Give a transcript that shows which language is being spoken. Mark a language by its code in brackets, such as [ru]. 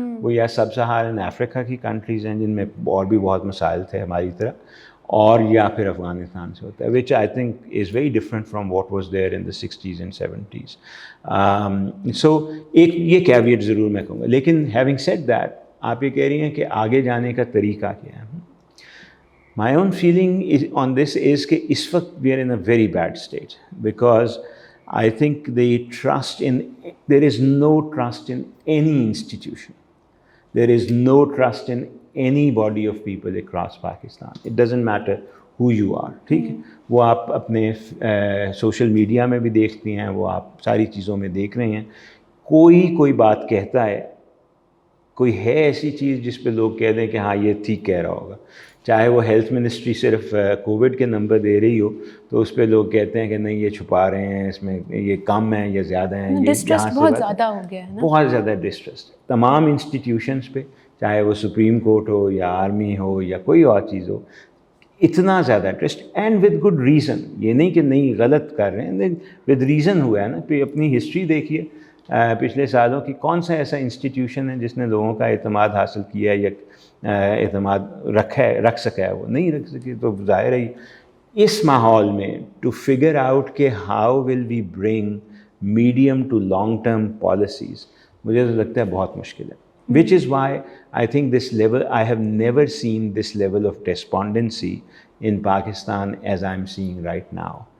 [ur] وہ یا سب سہارن افریقہ کی کنٹریز ہیں جن میں اور بھی بہت مسائل تھے ہماری طرح, اور یا پھر افغانستان سے ہوتا ہے, [en] Which I think is very different from what was there in the 60s and 70s. [ur] سو ایک یہ کیویٹ ضرور میں کہوں گا. لیکن [en] having said that, [ur] آپ یہ کہہ رہی ہیں کہ آگے جانے کا طریقہ کیا ہے. [en] My own feeling on this is [ur] کہ اس وقت [en] we are in a very bad state because I think there is no trust in any institution. There is no trust in any body of people across Pakistan. It doesn't matter who you are. [ur] ٹھیک ہے, وہ آپ اپنے social media میں بھی دیکھتی ہیں, وہ آپ ساری چیزوں میں دیکھ رہے ہیں. کوئی بات کہتا ہے, کوئی ہے ایسی چیز جس پہ لوگ کہہ دیں کہ ہاں یہ ٹھیک کہہ رہا ہوگا, چاہے وہ ہیلتھ منسٹری صرف کووڈ کے نمبر دے رہی ہو تو اس پہ لوگ کہتے ہیں کہ نہیں یہ چھپا رہے ہیں, اس میں یہ کم ہیں یا زیادہ ہیں. ڈسٹرسٹ بہت زیادہ ہو گیا ہے نا, بہت زیادہ ڈسٹرسٹ تمام انسٹیٹیوشنس پہ, چاہے وہ سپریم کورٹ ہو یا آرمی ہو یا کوئی اور چیز ہو, اتنا زیادہ trust, [en] And with good reason. [ur] یہ نہیں کہ نہیں غلط کر رہے ہیں, ود ریزن ہوا ہے نا. پھر اپنی ہسٹری دیکھیے پچھلے سالوں کی, کون سا ایسا انسٹیٹیوشن ہے جس نے لوگوں کا اعتماد حاصل کیا یا اعتماد رکھ سکا ہے. وہ نہیں رکھ سکی. تو ظاہر ہے اس ماحول میں [en] to figure out کہ how will we bring medium to long term policies, [ur] مجھے تو لگتا ہے بہت مشکل ہے. [en] which is why I think this level, I have never seen this level of despondency in Pakistan as I'm seeing right now.